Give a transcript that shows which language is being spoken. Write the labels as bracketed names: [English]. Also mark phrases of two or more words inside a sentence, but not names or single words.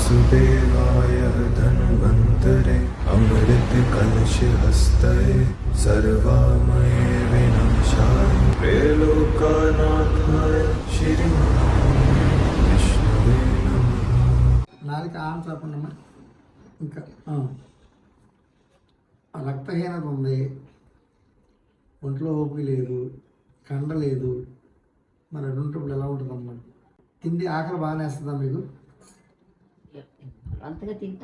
[Sanskrit] देवाय धन्वन्तरे अमृत कलश हस्तये सर्वामये विनाशाय त्रैलोक्यनाथाय श्री विष्णुवे नमः। [Telugu] నాలుక ఆన్ చెప్పండమ్మా. ఇంకా రక్తహీనత ఉంది, ఒంట్లో ఓపిక లేదు, కండ లేదు, మరి అటువంటిప్పుడు ఎలా ఉంటుందమ్మా? తిండి ఆకలి బాగానే వేస్తుందా మీకు? అంతగా తింటా